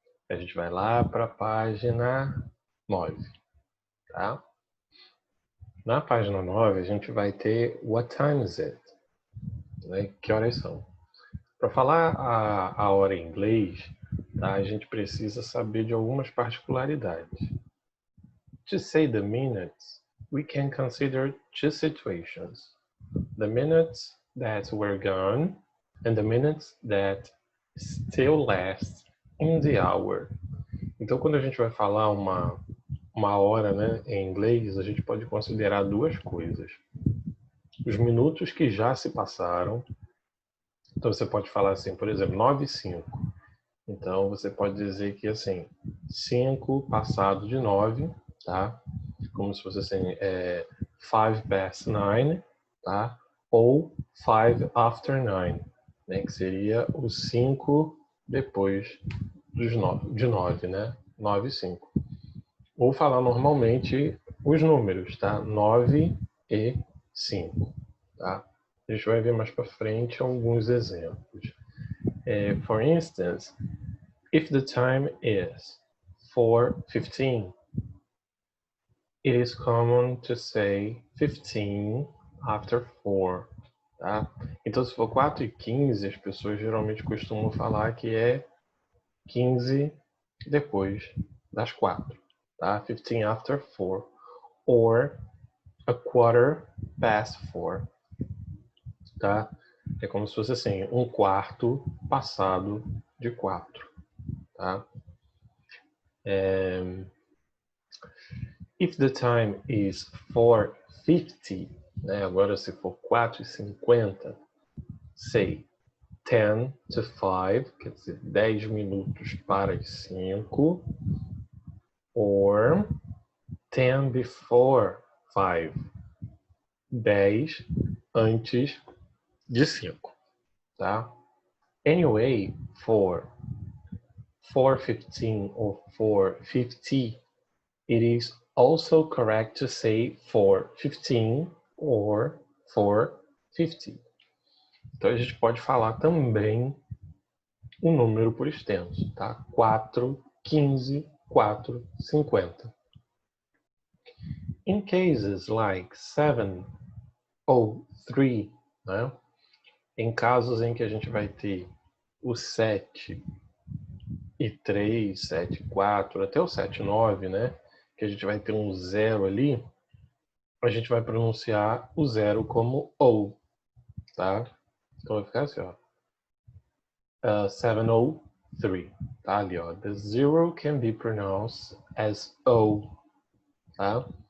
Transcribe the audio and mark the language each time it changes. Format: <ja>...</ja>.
<pt>A gente vai lá para a página 9, tá? Na página 9 a gente vai ter</pt> <en>What time is it?</en> <pt>Né? Que horas são? Para falar a hora em inglês, tá? A gente precisa saber de algumas particularidades.</pt> <en>To say the minutes, we can consider two situations. The minutes that were gone and the minutes that still last in the hour.</en> <pt>Então, quando a gente vai falar uma hora, né, em inglês, a gente pode considerar duas coisas. Os minutos que já se passaram. Então, você pode falar assim, por exemplo, 9 e 5. Então, você pode dizer que, assim, 5 passado de 9, tá? Como se fosse assim,</pt> <en>5 past 9,</en> <pt>tá? Ou 5 after 9, né? Que seria o 5 depois de 9, né? 9 e 5. Ou falar normalmente os números, tá? 9 e 5, tá? A gente vai ver mais para frente alguns exemplos.</pt> <en>For instance, if the time is 4:15, it is common to say 15 after 4, tá?</en> <pt>Então, se for 4:15, as pessoas geralmente costumam falar que é 15 depois das 4, tá?</pt> <en>15 after 4, or a quarter past 4, tá?</en> <pt>É como se fosse assim, um quarto passado de 4, tá?</pt> <en>If the time is 4:50, né?</en> <pt>Agora se for 4:50,</pt> <en>say 10 to 5,</en> <pt>quer dizer, 10 minutos para as 5,</pt> <en>or 10 before 5,</en> <pt>10 antes de 5, tá?</pt> <en>Anyway, for 4:15 or 4:50, it is also correct to say 4:15 or 4:50.</en> <pt>Então a gente pode falar também um número por extenso, tá? 4:15, 4:50.</pt> <en>In cases like 7:03, né?</en> <pt>Em casos em que a gente vai ter o 7:03, 7:04, até o 7:09, né? Que a gente vai ter um zero ali, a gente vai pronunciar o zero como O, tá? Então vai ficar assim, ó. 7:03, tá ali, ó.</pt> <en>The zero can be pronounced as O, tá?</en>